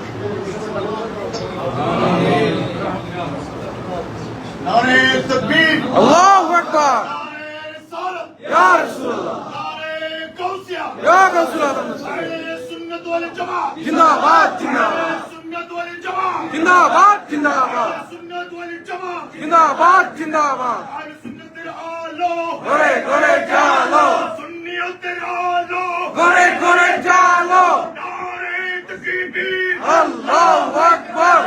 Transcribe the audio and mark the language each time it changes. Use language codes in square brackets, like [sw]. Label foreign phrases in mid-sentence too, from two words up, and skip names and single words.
[ur] نعرہ تکبیر [ar] اللہ اکبر یا رسول اللہ [ur] نعرہ غوثیہ [ar] یا غوث اللہ [ur] نعرہ سنت والجماعت زندہ باد زندہ باد [bn] সুন্নাত ওয়াল জামাত জিন্দাবাদ জিন্দাবাদ সুন্নাত ওয়াল জামাত জিন্দাবাদ জিন্দাবাদ আহলে সুন্নাতের আলো ঘরে ঘরে জালো সুন্নিয়তের আলো ঘরে ঘরে জালো নারে তাকবীর [ar] الله أكبر